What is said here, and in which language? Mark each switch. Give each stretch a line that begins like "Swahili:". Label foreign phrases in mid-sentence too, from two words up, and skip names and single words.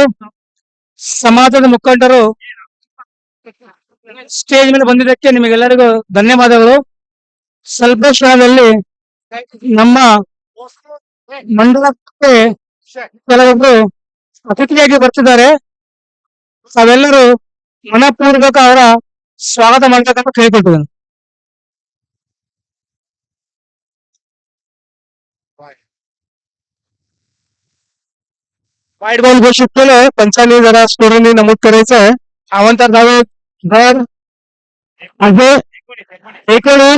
Kannada: ಸಮಾಜದ ಮುಖಂಡರು ಸ್ಟೇಜ್ ಮೇಲೆ ಬಂದಿದ್ದಕ್ಕೆ ನಿಮಗೆಲ್ಲರಿಗೂ ಧನ್ಯವಾದಗಳು. ಸ್ವಲ್ಪ ಕ್ಷಣದಲ್ಲಿ ನಮ್ಮ ಮಂಡಲಕ್ಕೆ ಕೆಲವೊಬ್ರು ಅತಿಥಿಯಾಗಿ ಬರ್ತಿದ್ದಾರೆ. ತಾವೆಲ್ಲರೂ ಮನಪೂರ್ವಕ ಅವರ ಸ್ವಾಗತ ಮಾಡಬೇಕಂತ ಕೇಳ್ಕೊಳ್ತಿದ್ದೇನೆ.
Marathi: वाईट बॉल घोषित केलंय. पंचांनी जरा स्कोरनी नमूद करायचंय. अवंतर धावे दर आहे 19.